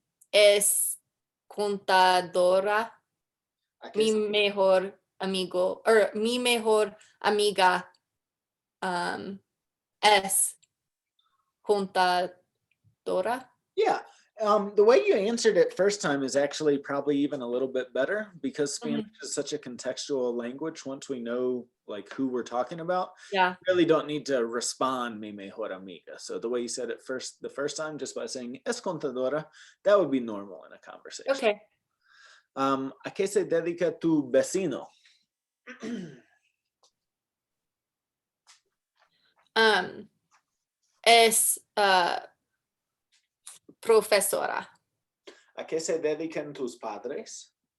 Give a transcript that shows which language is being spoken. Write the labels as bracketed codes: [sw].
[es] Es contadora. Mi mejor amigo, or mi mejor amiga es contadora. [en] Yeah. The way you answered it first time is actually probably even a little bit better because Spanish is such a contextual language. Once we know like who we're talking about, Yeah. you really don't need to respond [es] mi mejor amiga. [en] So the way you said it the first time, just by saying [es] es contadora, [en] that would be normal in a conversation. Okay. [es] ¿A qué se dedica tu vecino? Es profesora. ¿A qué se dedican tus padres?